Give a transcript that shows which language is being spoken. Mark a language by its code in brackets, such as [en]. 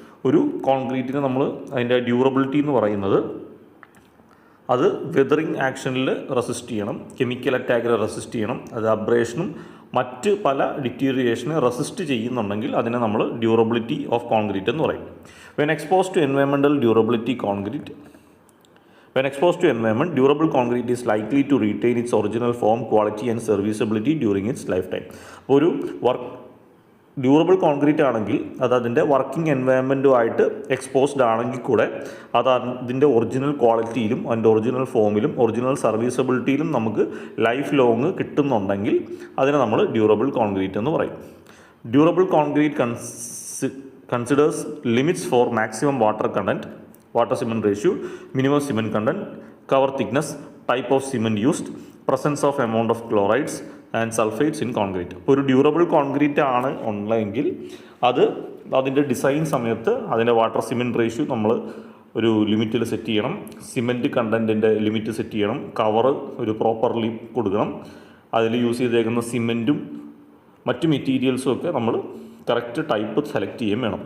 [ml] ഒരു കോൺക്രീറ്റിന് നമ്മൾ അതിൻ്റെ ഡ്യൂറബിലിറ്റി എന്ന് പറയുന്നത് അത് വെതറിങ് ആക്ഷനിൽ റെസിസ്റ്റ് ചെയ്യണം, കെമിക്കൽ അറ്റാക്കിൽ റെസിസ്റ്റ് ചെയ്യണം, അത് അബ്രേഷനും മറ്റ് പല ഡിറ്റീരിയേഷനെ റെസിസ്റ്റ് ചെയ്യുന്നുണ്ടെങ്കിൽ അതിനെ നമ്മൾ ഡ്യൂറബിലിറ്റി ഓഫ് കോൺക്രീറ്റ് എന്ന് പറയും. [en] When expose to environmental durability concrete When exposed to environment, durable concrete is likely to retain its original form, quality and serviceability during its lifetime. [ml] ഒരു ഡ്യൂറബിൾ കോൺക്രീറ്റ് ആണെങ്കിൽ അത് അതിൻ്റെ working എൻവയറമെൻറ്റുമായിട്ട് exposed ആണെങ്കിൽ കൂടെ അത് അതിൻ്റെ ഒറിജിനൽ ക്വാളിറ്റിയിലും അതിൻ്റെ ഒറിജിനൽ ഫോമിലും ഒറിജിനൽ സർവീസബിലിറ്റിയിലും നമുക്ക് ലൈഫ് ലോങ് കിട്ടുന്നുണ്ടെങ്കിൽ അതിനെ നമ്മൾ ഡ്യൂറബിൾ കോൺക്രീറ്റ് എന്ന് പറയും. [en] Durable concrete considers limits for maximum water content, water cement ratio, minimum cement content, cover thickness, type of cement used, presence of amount of chlorides and sulfates in concrete. [ml] ഒരു durable concrete ആണ് ഉള്ളതെങ്കിൽ അതിൻ്റെ design സമയത്ത് അതിൻ്റെ water cement ratio നമ്മൾ ഒരു ലിമിറ്റിൽ set ചെയ്യണം, cement കണ്ടൻറ്റിൻ്റെ limit set ചെയ്യണം, കവർ ഒരു പ്രോപ്പർലി കൊടുക്കണം, അതിൽ യൂസ് ചെയ്തേക്കുന്ന സിമെൻറ്റും മറ്റു മെറ്റീരിയൽസും ഒക്കെ നമ്മൾ കറക്റ്റ് ടൈപ്പ് സെലക്ട് ചെയ്യാൻ വേണം.